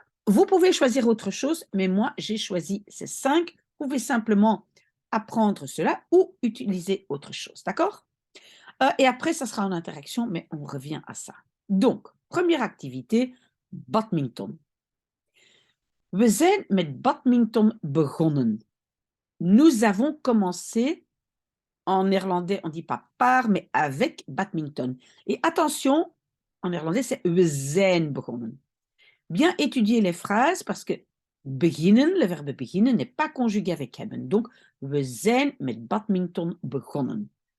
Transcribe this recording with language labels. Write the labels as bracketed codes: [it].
[fr] Vous pouvez choisir autre chose, mais moi, j'ai choisi ces 5. Vous pouvez simplement apprendre cela ou utiliser autre chose, d'accord? Et après, ça sera en interaction, mais on revient à ça. Donc, première activité, badminton. [nl] We zijn met badminton begonnen. [fr] Nous avons commencé, en néerlandais, on ne dit pas par, mais avec badminton. Et attention, en néerlandais, c'est [nl] we zijn begonnen. [fr] Bien étudier les phrases parce que beginnen, le verbe beginnen, n'est pas conjugué avec hebben. [nl] Donc, we zijn met badminton begonnen.